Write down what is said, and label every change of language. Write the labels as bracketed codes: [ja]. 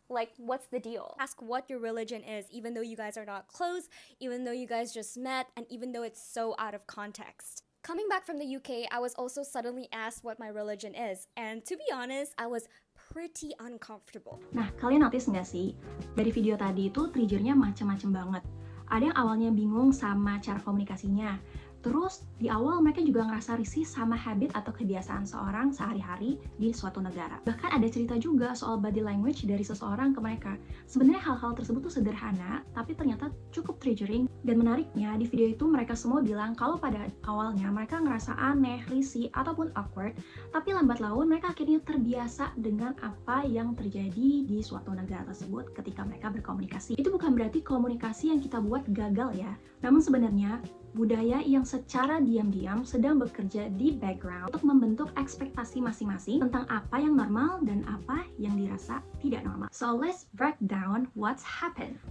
[en] Like, what's the deal? Ask what your religion is, even though you guys are not close, even though you guys just met, and even though it's so out of context. Coming back from the UK, I was also suddenly asked what my religion is, and to be honest, I was pretty uncomfortable. [id] Nah, kalian notice nggak sih? Dari video tadi itu triggernya macam-macam banget. Ada yang awalnya bingung sama cara komunikasinya. Terus di awal mereka juga ngerasa risih sama habit atau kebiasaan seorang sehari-hari di suatu negara. Bahkan ada cerita juga soal body language dari seseorang ke mereka. Sebenarnya hal-hal tersebut tuh sederhana, tapi ternyata cukup triggering. Dan menariknya di video itu mereka semua bilang kalau pada awalnya mereka ngerasa aneh, risih, ataupun awkward, tapi lambat laun mereka akhirnya terbiasa dengan apa yang terjadi di suatu negara tersebut ketika mereka berkomunikasi. Itu bukan berarti komunikasi yang kita buat gagal ya, namun sebenarnya budaya yang secara diam-diam sedang bekerja di background untuk membentuk ekspektasi masing-masing tentang apa yang normal dan apa yang dirasa tidak normal. [en] So let's break down what's happened.